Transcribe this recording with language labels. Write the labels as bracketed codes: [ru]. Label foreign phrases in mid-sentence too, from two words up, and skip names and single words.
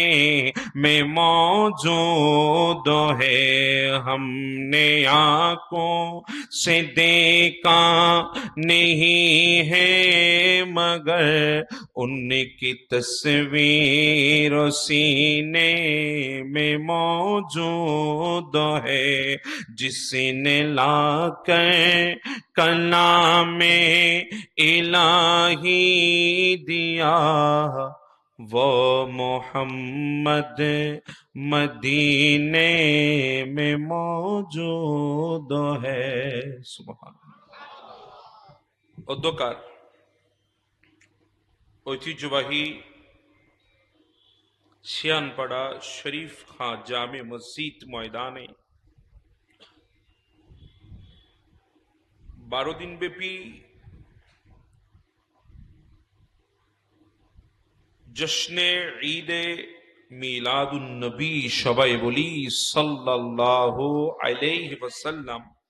[ur] میں موجود ہے، ہم نے آنکھوں سے دیکھا نہیں ہے مگر، ان کی تصویر سینے میں موجود ہے، جس نے لا کر کلام الہی دیا وہ محمد مدینے میں موجود ہے۔ سبحان [bn] অধ্যকার ঐতিহ্যবাহী ছিয়ানপাড়া শরীফ খাঁ জামে মসজিদ ময়দানে 12 দিন ব্যাপী জশ্নে ঈদে মিলাদুন নবী, সবাই বলি [ar] صلى الله عليه وسلم,